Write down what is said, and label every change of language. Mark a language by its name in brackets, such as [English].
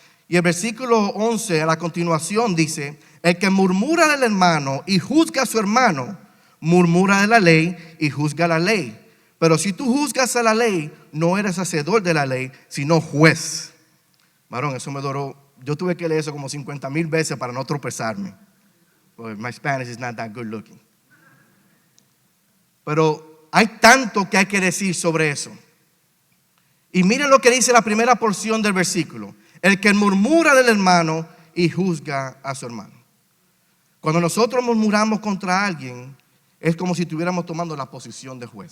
[Spanish] Y el versículo 11 a la continuación dice: el que murmura del hermano y juzga a su hermano, murmura de la ley y juzga la ley. Pero si tú juzgas a la ley, no eres hacedor de la ley, sino juez. Varón, eso me duró. Yo tuve que leer eso como 50,000 veces para no tropezarme. [English] Well, my Spanish is not that good looking. [Spanish] Pero hay tanto que hay que decir sobre eso. Y miren lo que dice la primera porción del versículo: el que murmura del hermano y juzga a su hermano. Cuando nosotros murmuramos contra alguien, es como si estuviéramos tomando la posición de juez.